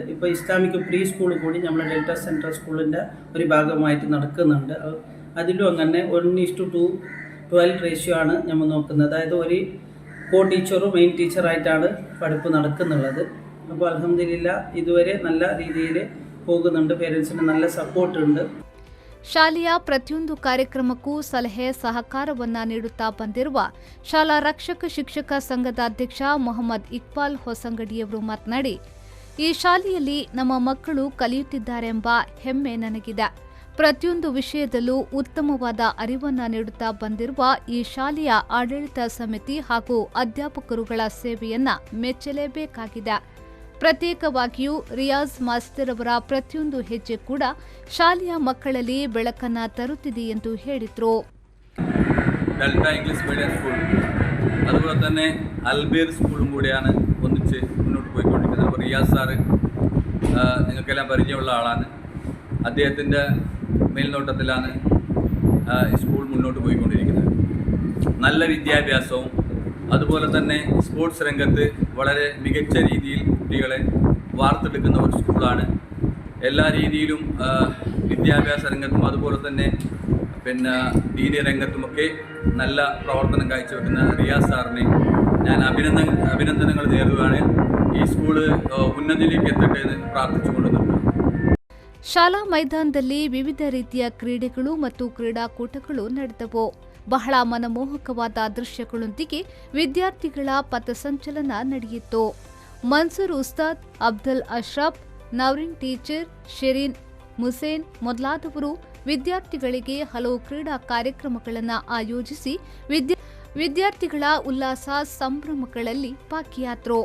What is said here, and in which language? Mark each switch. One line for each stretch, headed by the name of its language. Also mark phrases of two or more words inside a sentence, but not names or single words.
Malayalam: ഇപ്പോൾ
English: Islamic pre school
Malayalam: കൂടി നമ്മൾ ഡെൽറ്റ സെൻട്രൽ സ്കൂളിൻ്റെ ഒരു ഭാഗമായിട്ട് നടക്കുന്നുണ്ട്. അതിലും അങ്ങനെ 1:12 റേഷ്യോ ആണ് നമ്മൾ നോക്കുന്നത്. അതായത് ഒരു
English: co teacher
Malayalam: മെയിൻ ടീച്ചറായിട്ടാണ് പഠിപ്പ് നടക്കുന്നുള്ളത്. അപ്പോൾ അൽഹംദുലില്ലാ ഇതുവരെ നല്ല രീതിയിൽ പോകുന്നുണ്ട്. ಪೇರೆಂಟ್ಸ್ನ നല്ല ಸಪೋರ್ಟ್ ഉണ്ട്.
Kannada: ಶಾಲೆಯ ಪ್ರತಿಯೊಂದು ಕಾರ್ಯಕ್ರಮಕ್ಕೂ ಸಲಹೆ ಸಹಕಾರವನ್ನ ನೀಡುತ್ತಾ ಬಂದಿರುವ ಶಾಲಾ ರಕ್ಷಕ ಶಿಕ್ಷಕ ಸಂಘದ ಅಧ್ಯಕ್ಷ ಮೊಹಮ್ಮದ್ ಇಕ್ಬಾಲ್ ಹೊಸಂಗಡಿಯವರು ಮಾತನಾಡಿ, ಈ ಶಾಲೆಯಲ್ಲಿ ನಮ್ಮ ಮಕ್ಕಳು ಕಲಿಯುತ್ತಿದ್ದಾರೆಂಬ ಹೆಮ್ಮೆ ನನಗಿದೆ. ಪ್ರತಿಯೊಂದು ವಿಷಯದಲ್ಲೂ ಉತ್ತಮವಾದ ಅರಿವನ್ನ ನೀಡುತ್ತಾ ಬಂದಿರುವ ಈ ಶಾಲೆಯ ಆಡಳಿತ ಸಮಿತಿ ಹಾಗೂ ಅಧ್ಯಾಪಕರುಗಳ ಸೇವೆಯನ್ನ ಮೆಚ್ಚಲೇಬೇಕಾಗಿದೆ. ಪ್ರತ್ಯೇಕವಾಗಿಯೂ ರಿಯಾಜ್ ಮಾಸ್ತರ್ ಅವರ ಪ್ರತಿಯೊಂದು ಹೆಜ್ಜೆ ಕೂಡ ಶಾಲೆಯ ಮಕ್ಕಳಲ್ಲಿ ಬೆಳಕನ್ನ ತರುತ್ತಿದೆ ಎಂದು ಹೇಳಿದರು.
Malayalam: ഡെൽറ്റ ഇംഗ്ലീഷ് മീഡിയം സ്കൂൾ അതുപോലെ തന്നെ അൽബീർ സ്കൂളും കൂടിയാണ് ഒന്നിച്ച് മുന്നോട്ട് പോയിക്കൊണ്ടിരിക്കുന്നത്. അപ്പോൾ റിയാസ് സാറ് നിങ്ങൾക്കെല്ലാം പരിചയമുള്ള ആളാണ്. അദ്ദേഹത്തിൻ്റെ മേൽനോട്ടത്തിലാണ് സ്കൂൾ മുന്നോട്ട് പോയിക്കൊണ്ടിരിക്കുന്നത്. നല്ല വിദ്യാഭ്യാസവും അതുപോലെ തന്നെ സ്പോർട്സ് രംഗത്ത് വളരെ മികച്ച രീതിയിൽ കുട്ടികളെ വാർത്തെടുക്കുന്ന ഒരു സ്കൂളാണ്. എല്ലാ രീതിയിലും വിദ്യാഭ്യാസ രംഗത്തും അതുപോലെ തന്നെ ദീനീ രംഗത്തുമൊക്കെ നല്ല പ്രവർത്തനം കാഴ്ചവെക്കുന്ന റിയാസ് സാറിനെ ഞാൻ അഭിനന്ദനങ്ങൾ നേരുകയാണ്. ഈ സ്കൂള് ഉന്നതിയിലേക്ക് എത്തട്ടെ എന്ന് പ്രാർത്ഥിച്ചുകൊണ്ട് നിർത്തുന്നു.
Kannada: ಶಾಲಾ ಮೈದಾನದಲ್ಲಿ ವಿವಿಧ ರೀತಿಯ ಕ್ರೀಡೆಗಳು ಮತ್ತು ಕ್ರೀಡಾಕೂಟಗಳು ನಡೆದವು. ಬಹಳ ಮನಮೋಹಕವಾದ ದೃಶ್ಯಗಳೊಂದಿಗೆ ವಿದ್ಯಾರ್ಥಿಗಳ ಪಥಸಂಚಲನ ನಡೆಯಿತು. ಮನ್ಸೂರ್ ಉಸ್ತಾದ್, ಅಬ್ದುಲ್ ಅಶ್ರಫ್, ನವರಿನ್ ಟೀಚರ್, ಶೆರೀನ್ ಮುಸೇನ್ ಮೊದಲಾದವರು ವಿದ್ಯಾರ್ಥಿಗಳಿಗೆ ಹಲವು ಕ್ರೀಡಾ ಕಾರ್ಯಕ್ರಮಗಳನ್ನು ಆಯೋಜಿಸಿ ವಿದ್ಯಾರ್ಥಿಗಳ ಉಲ್ಲಾಸ ಸಂಭ್ರಮಗಳಲ್ಲಿ ಭಾಗಿಯಾದರು.